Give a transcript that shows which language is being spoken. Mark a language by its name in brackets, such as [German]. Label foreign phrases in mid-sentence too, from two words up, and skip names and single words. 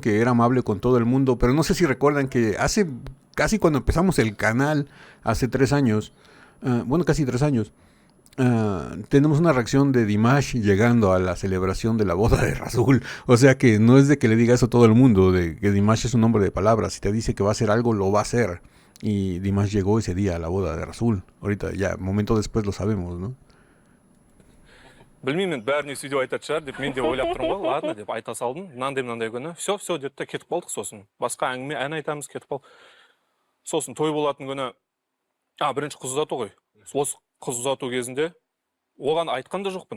[Spanish] Que era amable con todo el mundo, pero no sé si recuerdan que hace casi cuando empezamos el canal, hace 3 años, bueno, casi 3 años, tenemos una reacción de Dimash llegando a la celebración de la boda de Rasul. O sea que no es de que le diga eso a todo el mundo, de que Dimash es un hombre de palabras. Si te dice que va a hacer algo, lo va a hacer. Y Dimash llegó ese día a la boda de Rasul. Ahorita ya, momento después lo sabemos, ¿no? [Kazakh] Білмеймін, бәріне сөйдеп айтады шығар деп мен де ойлап тұрмын ғой, ладно деп айта салдым. Мынандай күні. Все деді, кетіп қалдық сосын. Басқа әңгіме, ән айтамыз, кетіп қалдық. Сосын той болатын күні, бірінші қыз ұзату ғой. Осы қыз ұзату кезінде оған айтқан да жоқпын.